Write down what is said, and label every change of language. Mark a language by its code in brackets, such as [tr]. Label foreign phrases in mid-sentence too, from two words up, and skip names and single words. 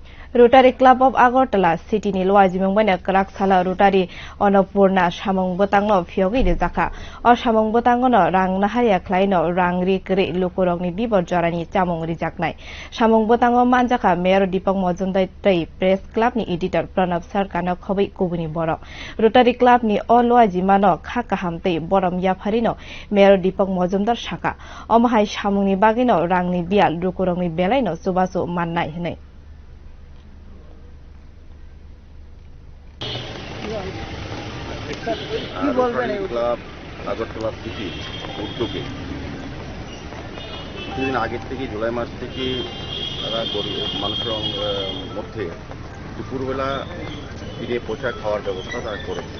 [trp] Rotary Club of Agartala City ni Loajimong bana Karaksala Rotary Onopurna Shamong Botangno Fiogi de Zaka or Shamong Botangono Rang Nahaya Klaino Rang Rikri Lukurong Bibo Jorani Chamong Rijaknai Shamong Botango Manjaka Mayor Dipong Mozundai Tei Press Club ni editor Pranab Sarkano Kobi Kubuni Boro Rotary Club ni Oloajimano Kakahamte Borom Yaparino Mayor Dipong Mozundar Shaka Omahai Shamong ni Bagino Rang ni Bial Lukurong ni Belaino Subasu Manai Hine [bn] রোটারি ক্লাব আগরতলা সিটি উদ্যোগে কিছুদিন আগের থেকে জুলাই মাস থেকে তারা মানুষের মধ্যে দুপুরবেলা ফিরে পোশাক খাওয়ার ব্যবস্থা তারা করেছে।